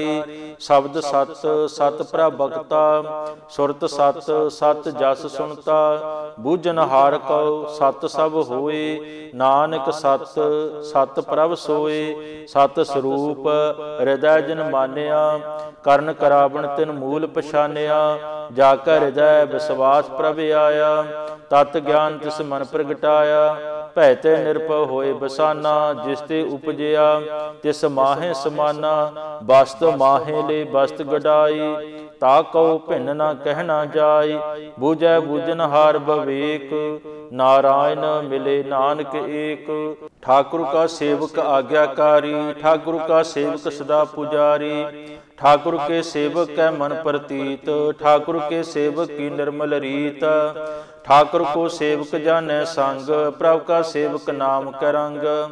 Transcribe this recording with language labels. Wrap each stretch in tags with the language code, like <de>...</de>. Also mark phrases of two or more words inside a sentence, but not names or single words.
<bra>शब्द सत सत प्रभगता, सुरत सत सत जस सुनता। बूझनहार कौ सत सब होए, नानक सत सत प्रभ सोए। सत स्वरूप हृदय जन मानिया, ਕਰਨ ਕਰਾਵਣ ਤਿਨ ਮੂਲ ਪਛਾਨਿਆ। ਜਾ ਕੈ ਹਿਰਦੈ ਵਿਸਵਾਸ ਪ੍ਰਭ ਆਇਆ, ਤਤ ਗਿਆਨ ਤਿਸ ਮਨ ਪ੍ਰਗਟਾਇਆ। ਭੈ ਤੇ ਨਿਰਭਉ ਹੋਏ ਬਸਾਨਾ, ਜਿਸ ਤੇ ਉਪਜਿਆ ਤਿਸ ਮਾਹੇ ਸਮਾਨਾ। ਬਸਤ ਮਾਹੇ ਲੈ ਬਸਤ ਗਡਾਈ, ਤਾ ਕਉ ਭਿੰਨ ਨਾ ਕਹਿਣਾ ਜਾਈ। ਬੂਝੈ ਬੂਝਨਹਾਰ ਬਵੇਕ, नारायण मिले नानक एक। ठाकुर का सेवक आज्ञाकारी, ठाकुर का सेवक सदा पुजारी। ठाकुर के सेवक कै मन प्रतीत, ठाकुर के सेवक की निर्मल रीत। ठाकुर को सेवक जानै संग, प्रभ का सेवक नाम कै रंग।</bra>